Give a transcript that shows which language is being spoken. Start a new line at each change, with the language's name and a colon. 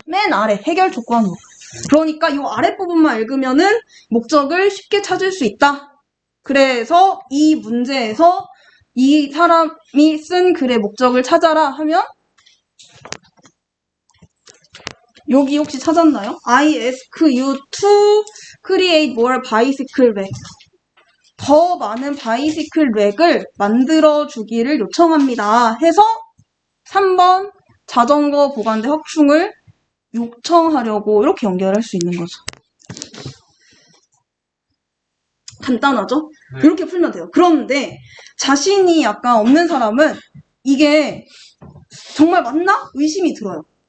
Korean: 맨 아래 해결 조건으로. 그러니까 이 아랫부분만 읽으면은 목적을 쉽게 찾을 수 있다. 그래서 이 문제에서 이 사람이 쓴 글의 목적을 찾아라 하면 여기 혹시 찾았나요?
English: I ask you to create more bicycle rack.
Korean: 더 많은 바이시클 랙을 만들어 주기를 요청합니다. 해서 3번 자전거 보관대 확충을 요청하려고 이렇게 연결할 수 있는 거죠. 간단하죠? 네. 이렇게 풀면 돼요. 그런데 자신이 약간 없는 사람은 이게 정말 맞나? 의심이 들어요.